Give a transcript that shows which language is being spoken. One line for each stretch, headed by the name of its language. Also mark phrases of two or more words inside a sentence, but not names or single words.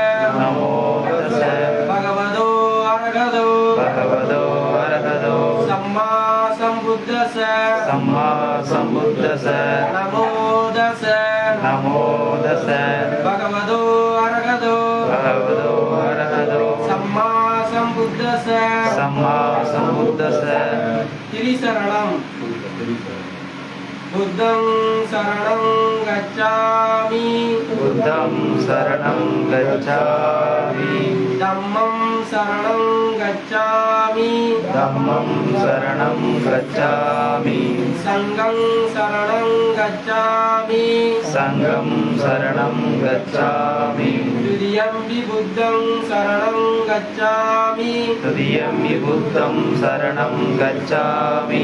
Pali: பகவதோ அரஹதோ சம்மா சம்புத்தஸ நமோ தஸ பகவதோ அரஹதோ சம்மா சம்புத்தஸ திரிசரணம். புத்தம் சரணம் கச்சாமி தம்மம் சரணம் கச்சாமி धम्मं शरणं गच्छामि संघं शरणं गच्छामि संघं शरणं गच्छामि द्वितीयंपि बुद्धं शरणं गच्छामि तृतीयंपि बुद्धं शरणं गच्छामि